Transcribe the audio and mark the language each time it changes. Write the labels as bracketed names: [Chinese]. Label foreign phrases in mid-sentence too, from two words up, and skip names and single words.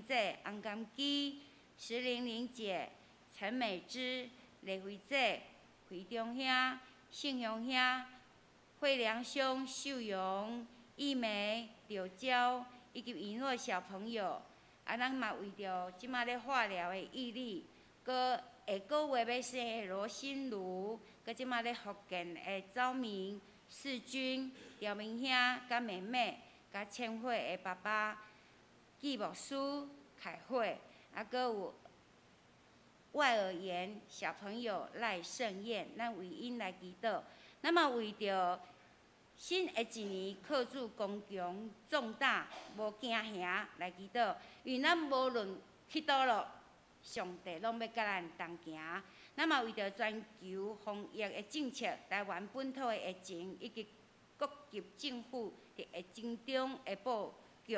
[Min Nan Chinese] 姐、洪甘基、石玲玲姐、陈美芝、雷辉姐、惠中兄、信雄兄、惠良兄、秀荣、义梅、柳娇以及遗诺小朋友，咱嘛为着即马咧化疗的毅力，搁下个月要生的罗心如，搁即马咧福建的周明、世军、姚明兄、甲妹妹，甲千惠的爸爸。季牧师开会，搁有外耳炎小朋友赖盛燕，咱为因来祈祷。咱嘛为着新的一年靠主刚强壮大，无惊吓来祈祷。因为咱无论去倒落，上帝拢要甲咱同行。咱嘛为着全球防疫的政策、台湾本土的疫情以及各级政府伫疫情中的布局。